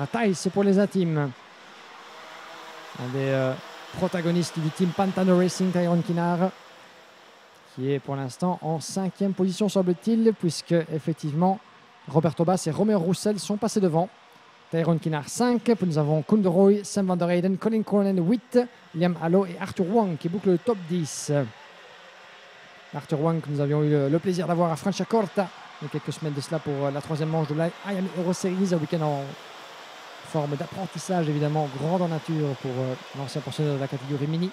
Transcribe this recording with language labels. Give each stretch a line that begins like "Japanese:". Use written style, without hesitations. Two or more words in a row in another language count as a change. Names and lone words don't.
French: Thijs pour les intimes. Un des protagonistes du team Pantano Racing, Tyrone Kinnaar, qui est pour l'instant en 5e position semble-t-il, puisque effectivement Roberto Bass et Romeo Roussel sont passés devant. Tyrone Kinnaar 5, puis nous avons Koen De Rooij, Sam van der Eyden, Colin Cronin 8, Liam Hallo et Arthur Wang qui boucle le top 10. Arthur Wang que nous avions eu le plaisir d'avoir à Franciacorta il y a quelques semaines de cela pour la 3e manche de la IAM Euro Series, un week-end en forme d'apprentissage évidemment, grande en nature pour l'ancien pensionnaire de la catégorie mini.